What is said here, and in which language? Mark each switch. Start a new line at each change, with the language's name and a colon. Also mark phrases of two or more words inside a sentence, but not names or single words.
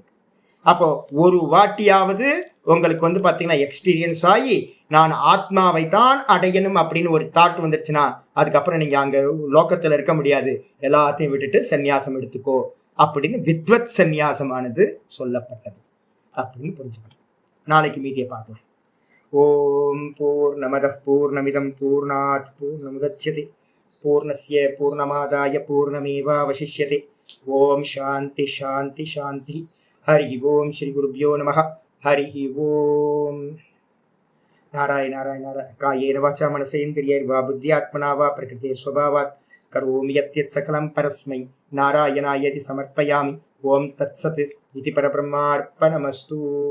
Tamil: அப்போ ஒரு வாட்டியாவது உங்களுக்கு வந்து பாத்தீங்கன்னா எக்ஸ்பீரியன்ஸ் ஆகி நான் ஆத்மாவை தான் அடையணும் அப்படின்னு ஒரு தாட் வந்துருச்சுன்னா அதுக்கப்புறம் நீங்க அங்க லோக்கத்துல இருக்க முடியாது, எல்லாத்தையும் விட்டுட்டு சந்நியாசம் எடுத்துக்கோ அப்படின்னு வித்வத் சந்நியாசமானது சொல்லப்பட்டது அப்படின்னு புரிஞ்சுக்கணும். நாளைக்கு மீதியை பார்க்கலாம்.
Sanskrit: ஓம் பூர்ணமதః பூர்ணமிதம் பூர்ணாத் பூர்ணமுதச்யதே பூர்ணஸ்ய பூர்ணமாதாய பூர்ணமேவாவசிஷ்யதே. ஓம் சாந்தி சாந்தி சாந்தி. ஹரி ஓம் ஸ்ரீ குருப்யோ நமः. ஹரி ஓம். நாராயண நாராயண நாராயண. காயேன வாசா மனசேந்திரியைர்வா புத்தியாத்மனா வா பிரகிருதே ஸ்வபாவாத் கரோமி யத்யத் சகலம் பரஸ்மை நாராயணாயதி சமர்ப்பயாமி. ஓம் தத்சத் இதி பரபிரம்மார்ப்பணமஸ்து.